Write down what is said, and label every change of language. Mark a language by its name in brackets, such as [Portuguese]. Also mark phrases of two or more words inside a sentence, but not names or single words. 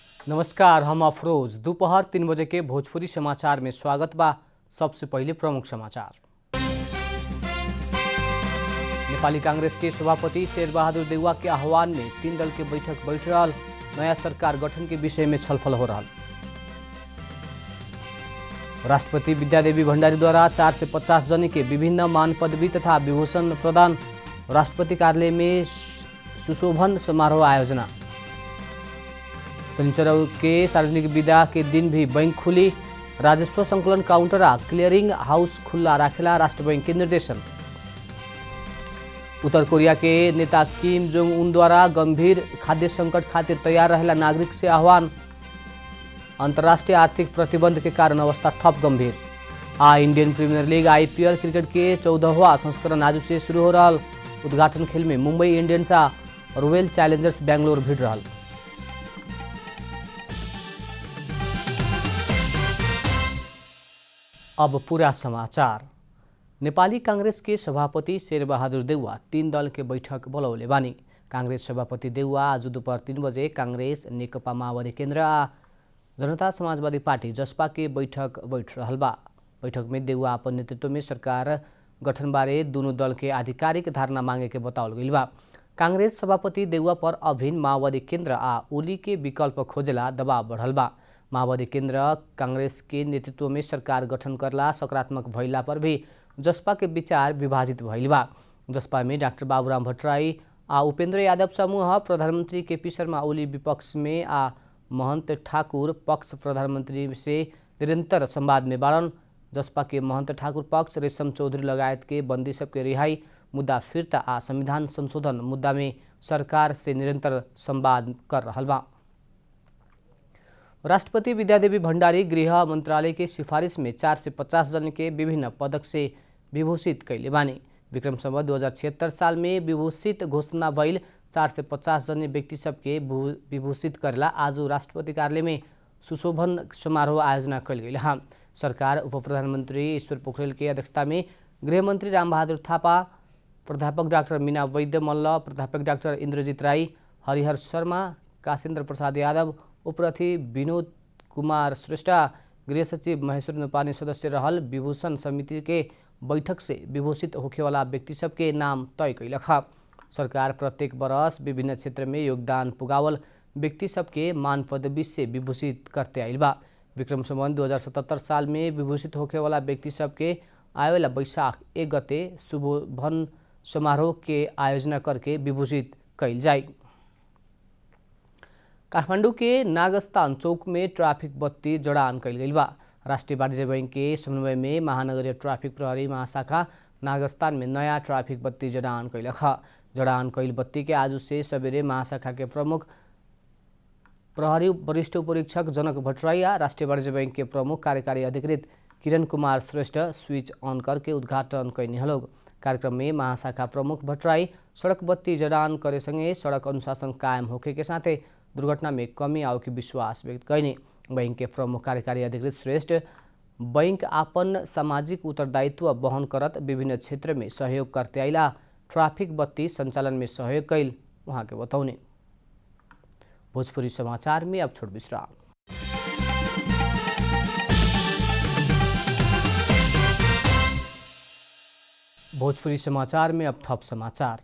[Bhojpuri] नमस्कार, हम अफरोज। दोपहर 3 बजे के भोजपुरी समाचार में स्वागत बा। सबसे पहले प्रमुख समाचार। नेपाली कांग्रेस के सभापति शेरबहादुर देउवा के आह्वान में 3 दल के बैठक बैठ रहा। नया सरकार गठन के विषय में छलफल हो रहा। राष्ट्रपति विद्यादेवी भण्डारी द्वारा 4 से 50 जन के विभिन्न मान पदवी तथा विभूषण प्रदान। राष्ट्रपति कार्यालय में सुशोभन समारोह आयोजना। शनिचर के सार्वजनिक विदा के दिन भी बैंक खुली। राजस्व संकलन काउंटर आ क्लियरिंग हाउस खुला राखेला राष्ट्र बैंक के निर्देशन। उत्तर कोरिया के नेता किम जोंग उन द्वारा गंभीर खाद्य संकट खातिर तैयार रहेला नागरिक से आह्वान। अंतर्राष्ट्रीय आर्थिक प्रतिबंध के कारण अवस्था थप गंभीर। इंडियन प्रीमियर लीग IPL क्रिकेट के 14वां संस्करण आज से शुरू हो रहा। उद्घाटन खेल में मुंबई इंडियंस आ रॉयल चैलेंजर्स बेंगलोर भिड़ रहा। अब पूरा समाचार। नेपाली कांग्रेस के सभापति शेरबहादुर देउवा 3 दल के बैठक बोलौले बानी। कांग्रेस सभापति देउवा आज दोपहर 3 बजे कांग्रेस, नेकपा माओवादी केन्द्र आ जनता समाजवादी पार्टी जसपा के बैठक बैठ रहल बा। बैठक में देउवा अपन नेतृत्व में सरकार गठन बारे दोनों दल के आधिकारिक धारणा मांगे के बतावल गइल बा। कांग्रेस सभापति देउवा पर अभिन्न माओवादी केन्द्र आ ओली के विकल्प खोजेला दबाव बढ़ल बा। माओवादी केन्द्र कांग्रेस के नेतृत्व में सरकार गठन करला सकारात्मक भइला पर भी जसपा के विचार विभाजित भइल बा। जसपा में डाक्टर बाबूराम भट्टराई आ उपेन्द्र यादव समूह, प्रधानमंत्री केपी शर्मा ओली विपक्ष में आ महंत ठाकुर पक्ष प्रधानमंत्री से निरंतर संवाद में बाड़न। जसपा के महंत ठाकुर पक्ष रेशम चौधरी लगायत के बंदी सबके रिहाई, मुद्दा फिर्ता आ संविधान संशोधन मुद्दा में सरकार से निरंतर संवाद कर रहल बा। राष्ट्रपति विद्यादेवी भण्डारी गृह मंत्रालय के सिफारिश में 4 से 50 जन के विभिन्न पदक से विभूषित कैले बानी। विक्रम संवत 2076 साल में विभूषित घोषणा भइल 4 से 50 जन व्यक्ति सबके विभूषित करेला आज राष्ट्रपति कार्यालय में सुशोभन समारोह आयोजना कैल गइल। सरकार उप प्रधानमंत्री ईश्वर पोखरेल के अध्यक्षता में गृहमंत्री रामबहादुर थापा, प्राध्यापक डाक्टर मीना वैद्य मल्ल, प्राध्यापक डाक्टर इंद्रजीत राई, हरिहर शर्मा, काशेन्द्र प्रसाद यादव, उपरथी विनोद कुमार श्रेष्ठ, गृह सचिव महेश्वर नेपानी सदस्य रहल। विभूषण समिति के बैठक से विभूषित होखेवाला व्यक्ति सबके नाम तय कैलक। सरकार प्रत्येक वर्ष विभिन्न क्षेत्र में योगदान पुगावल व्यक्ति सबके मान पदवी से विभूषित करते आइल बा। विक्रम संवत 2077 साल में विभूषित होखेवाला व्यक्ति सबके आवेला वैशाख 1 गते शुभोभन समारोह के आयोजना करके विभूषित कैल जाए। काठमाडौँ के नागस्तान चौक में ट्राफिक बत्ती जड़ान कैल गइल बा। राष्ट्रिय वाणिज्य बैंक के समन्वय में महानगरीय ट्राफिक प्रहरी महाशाखा नागस्तान में नया ट्राफिक बत्ती जड़ान कैलक। जड़ान कैल बत्ती के आज से सवेरे महाशाखा के प्रमुख प्रहरी वरिष्ठ उपरीक्षक जनक भट्टराई, राष्ट्रिय वाणिज्य बैंक के प्रमुख कार्यकारी अधिकृत किरण कुमार श्रेष्ठ [English] switch on [Bhojpuri] करके उद्घाटन कैनी हलोग। कार्यक्रम में महाशाखा प्रमुख भट्टराई सड़क बत्ती जड़ान करे संगे सड़क अनुशासन कायम होखे के साथे दुर्घटना में कमी आओ के विश्वास व्यक्त कैनी। बैंक के प्रमुख कार्यकारी अधिकृत श्रेष्ठ बैंक आपन सामाजिक उत्तरदायित्व वहन करत विभिन्न क्षेत्र में सहयोग करते आइला ट्राफिक बत्ती संचालन में सहयोग कैल वहाँ के बताउने। भोजपुरी समाचार में अब छोट विश्राम। भोजपुरी समाचार में अब थप समाचार।